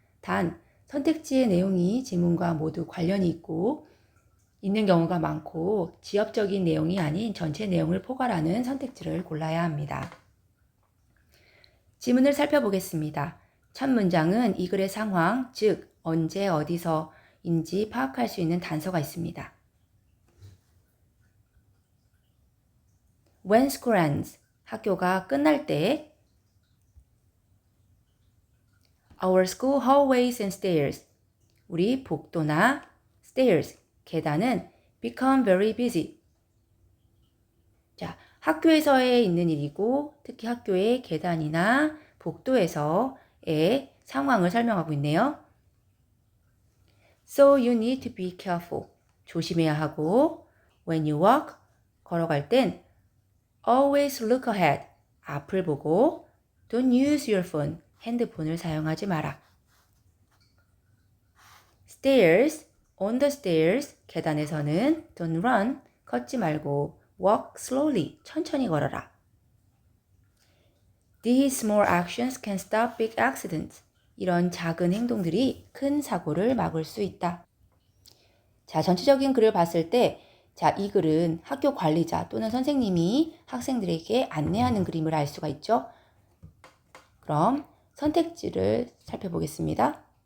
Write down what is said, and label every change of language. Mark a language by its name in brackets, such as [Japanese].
[Korean] 단, 선택지의 내용이 지문과 모두 관련이 있는 경우가 많고 지엽적인 내용이 아닌 전체 내용을 포괄하는 선택지를 골라야 합니다. 지문을 살펴보겠습니다. 첫 문장은 이 글의 상황, 즉 언제 어디서인지 파악할 수 있는 단서가 있습니다. [English] When school ends, [Korean] 학교가 끝날 때 [English] Our school hallways and stairs, [Korean] 우리 복도나 [English] stairs, 계단은 become very busy. [Korean] 자, 학교에서의 있는 일이고 특히 학교의 계단이나 복도에서의 상황을 설명하고 있네요. [English] So you need to be careful. [Korean] 조심해야 하고 [English] when you walk, [Korean] 걸어갈 땐 [English] always look ahead. [Korean] 앞을 보고 [English] don't use your phone. [Korean] 핸드폰을 사용하지 마라. [English] Stairs, on the stairs, 계단에서는 don't run, [Korean] 걷지 말고 [English] walk slowly, [Korean] 천천히 걸어라. [English] These small actions can stop big accidents. [Korean] 이런 작은 행동들이 큰 사고를 막을 수 있다. 자, 전체적인 글을 봤을 때, 자, 이 글은 학교 관리자 또는 선생님이 학생들에게 안내하는 그림을 알 수가 있죠. 그럼 선택지를 살펴보겠습니다.